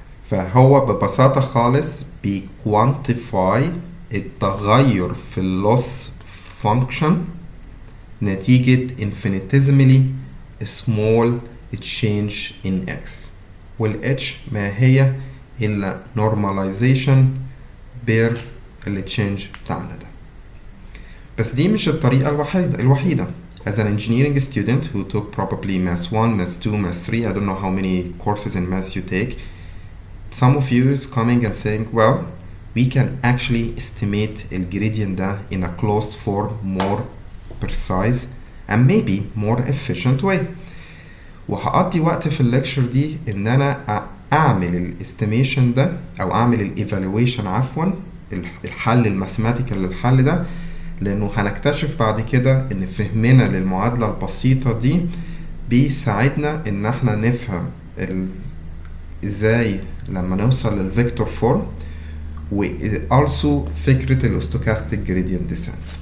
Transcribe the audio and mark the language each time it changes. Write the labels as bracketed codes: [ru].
[ar] فهو ببساطة خالص بيكوانتيفاي التغير في اللوس فانكشن نتيجة [en] infinitesimally small change in x [ar] وال h ما هي إلا normalization بير ال change بتاعنا ده. بس دي مش الطريقة الوحيدة. [en] As an engineering student who took probably Math 1, Math 2, Math 3, I don't know how many courses in Math you take, some of you is coming and saying, well, we can actually estimate the gradient ده in a closed form more precise and maybe more efficient way. [ar] وهقضي وقت في الليكشر دي ان انا اعمل الاستيميشن ده او اعمل الايفالويشن عفوا الحل الماثيماتيكال للحل ده، لانه هنكتشف بعد كده ان فهمنا للمعادلة البسيطة دي بيساعدنا ان احنا نفهم ازاي لما نوصل للفيكتور فورم و also فكرة الاستوكاستيك جريدينت ديسنت.